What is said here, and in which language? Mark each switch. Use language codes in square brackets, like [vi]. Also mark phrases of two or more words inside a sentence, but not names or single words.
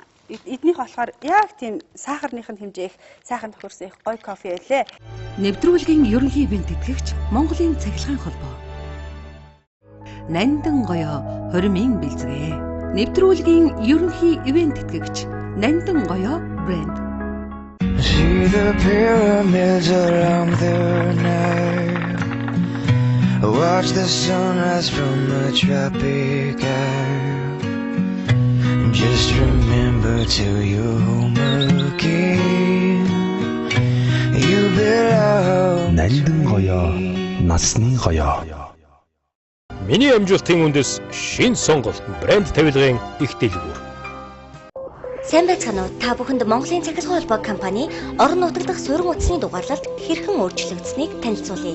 [mn] Эднийх болохоор яг тийм сахарных нь хэмжээ их сайхан тохирсон их гоё кофе байлээ. Нэвтрүүлгийн ерөнхий ивент тэтгэгч Монголын цахилгаан холбоо. Нандин гоёо хоримын бэлзгээ. Нэвтрүүлгийн ерөнхий ивент тэтгэгч Нандин гоёо брэнд. [en] See the pyramids along the night. Watch the sunrise from a tropic isle. Just remember to your home again. You belong. [mn] Нандин гоёо, насны гоёо. Миний амжилтын үндэс шинэ сонголт брэнд тавилгын их дэлгүүр. Сайн байцгаана уу? Та бүхэнд Монголын цахилгаан холбоо компани орон нутаг дахь суурин утасны дугаарлалт хэрхэн өөрчлөгдсөнийг танилцуулъя.